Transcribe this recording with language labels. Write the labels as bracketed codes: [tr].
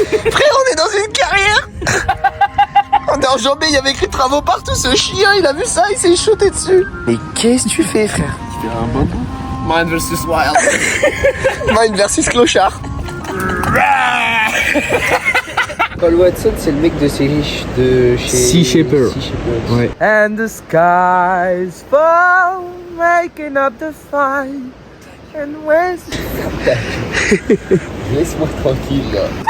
[fr] Frère, on est dans une carrière. On est enjambé, il y avait écrit travaux partout. Ce chien, il a vu ça, il s'est shooté dessus. Mais qu'est-ce que tu fais, frère? Tu fais un bon coup. Mind versus wild. [en] Mind versus clochard. [fr] Paul Watson, c'est le mec de chez Sea Shepherd. Ouais. [en] And the skies fall, making up the fight. And when... [fr] Laisse-moi tranquille, là.